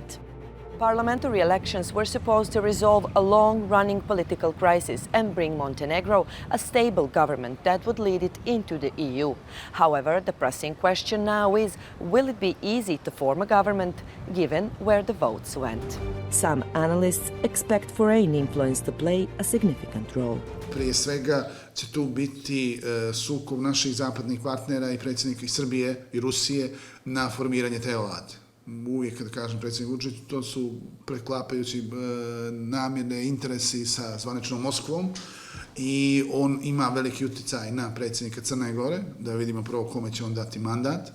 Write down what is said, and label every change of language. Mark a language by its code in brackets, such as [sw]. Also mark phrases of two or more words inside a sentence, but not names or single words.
[en] Parliamentary elections were supposed to resolve a long-running political crisis and bring Montenegro a stable government that would lead it into the EU. However, the pressing question now is, will it be easy to form a government given where the votes went? Some analysts expect foreign influence to play a significant role. [bs] Prije svega će tu biti sukob naših zapadnih partnera i predsjednika i Srbije i Rusije na formiranje te vlade. Uvijek kada kažem predsjednik Vučić, to su preklapajući namjerne interesi sa zvaničnom Moskvom i on ima veliki utjecaj na predsjednika Crne Gore, da vidimo prvo kome će on dati mandat.